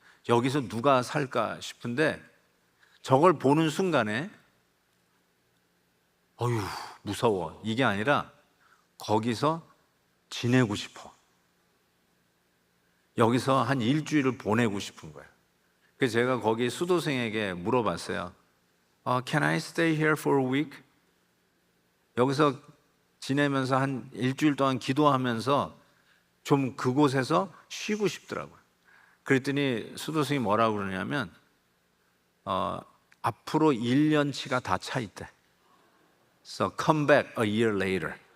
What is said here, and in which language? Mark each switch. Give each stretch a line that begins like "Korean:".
Korean: 여기서 누가 살까 싶은데 저걸 보는 순간에 어휴 무서워 이게 아니라 거기서 지내고 싶어. 여기서 한 일주일을 보내고 싶은 거예요. 그래서 제가 거기 수도생에게 물어봤어요.
English: Can I stay here for a week?
Korean: 여기서 지내면서 한 일주일 동안 기도하면서 좀 그곳에서 쉬고 싶더라고요. 그랬더니 수도생이 뭐라고 그러냐면 앞으로 1년치가 다 차 있대.
English: So come back a year later.